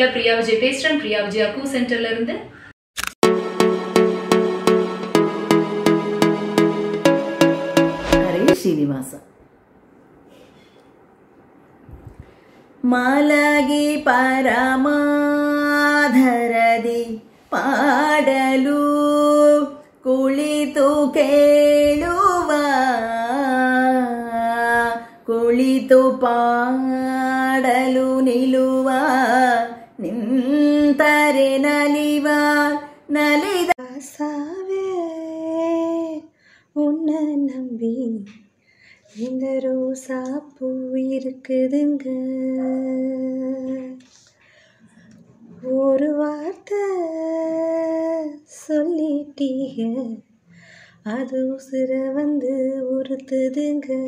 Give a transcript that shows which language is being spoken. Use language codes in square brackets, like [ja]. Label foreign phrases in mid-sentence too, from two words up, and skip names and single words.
[ta] பிரியா விஜய் பேசுறேன். பிரியா விஜய் அக்கு சென்டர்ல இருந்து. ஹரே ஸ்ரீனிவாச. [kn] ಮಲಗಿ ಪರಮಾಧರದಿ ಪಾಡಲು ಕುಳಿತು ಕೇಳುವ ಕುಳಿತು ಪಾಡಲು ನಿಲ್ಲುವ ನಿಂತರೆ ನಲಿವ ನಲಿದ ಸಾವೇ [ta] உன்ன நம்பி இந்த ரோசா பூ இருக்குதுங்க. ஒரு வார்த்தை சொல்லிட்டீங்க, அது உசுர வந்து உறுத்துதுங்க.